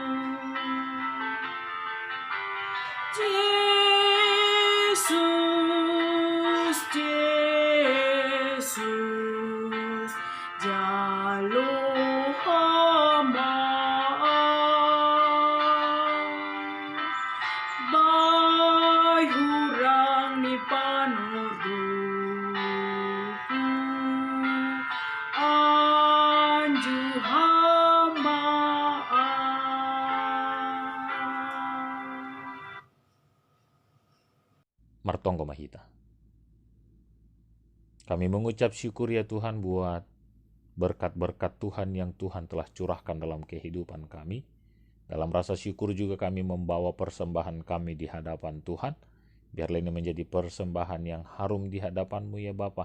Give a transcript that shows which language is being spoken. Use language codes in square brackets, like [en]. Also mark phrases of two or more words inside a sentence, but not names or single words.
[bts] Yesus, jalo hamba, bay hurang ni panuruku, anju hamba. Martonggo Mahita. [id] Kami mengucap syukur ya Tuhan buat berkat-berkat Tuhan yang Tuhan telah curahkan dalam kehidupan kami. Dalam rasa syukur juga kami membawa persembahan kami di hadapan Tuhan. Biarlah ini menjadi persembahan yang harum di hadapan-Mu ya Bapa.